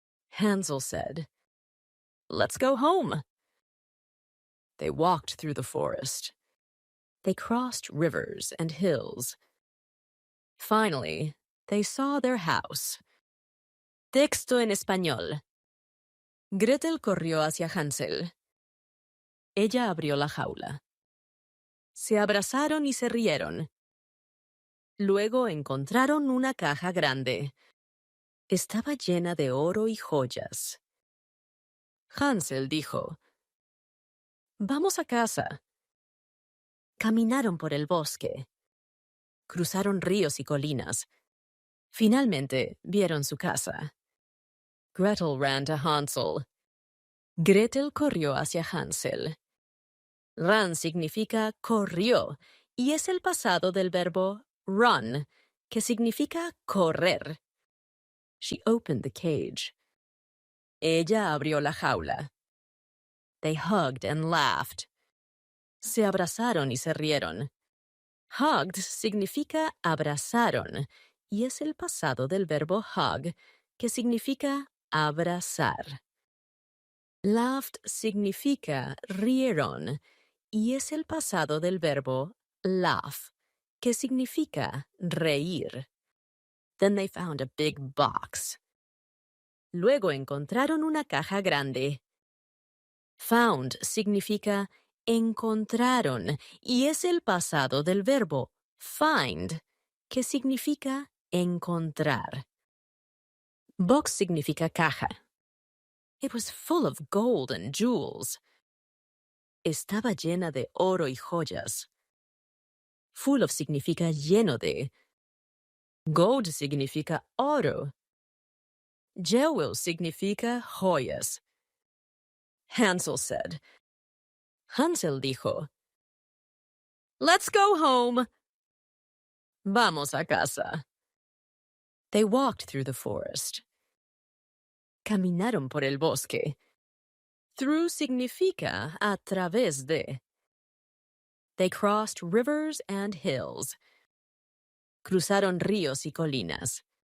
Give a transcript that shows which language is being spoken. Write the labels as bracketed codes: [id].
[en] Hansel said, "Let's go home." They walked through the forest. They crossed rivers and hills. Finally, they saw their house. [es] Texto en español. Gretel corrió hacia Hansel. Ella abrió la jaula. Se abrazaron y se rieron. Luego encontraron una caja grande. Estaba llena de oro y joyas. Hansel dijo, "Vamos a casa." Caminaron por el bosque. Cruzaron ríos y colinas. Finalmente vieron su casa. [en] Gretel ran to Hansel. [es] Gretel corrió hacia Hansel. Ran significa corrió y es el pasado del verbo run, que significa correr. [en] She opened the cage. [es] Ella abrió la jaula. [en] They hugged and laughed. [es] Se abrazaron y se rieron. Hugged significa abrazaron y es el pasado del verbo hug, que significa abrazar. Laughed significa rieron y es el pasado del verbo laugh, que significa reír. [en] Then they found a big box. [es] Luego encontraron una caja grande. Found significa encontraron y es el pasado del verbo find, que significa encontrar. Box significa caja. [en] It was full of gold and jewels. [es] Estaba llena de oro y joyas. Full of significa lleno de. Gold significa oro. Jewel significa joyas. [en] Hansel said. Hansel dijo, "Let's go home." [es] Vamos a casa. [en] They walked through the forest. [es] Caminaron por el bosque. Through significa a través de. [en] They crossed rivers and hills. [es] Cruzaron ríos y colinas.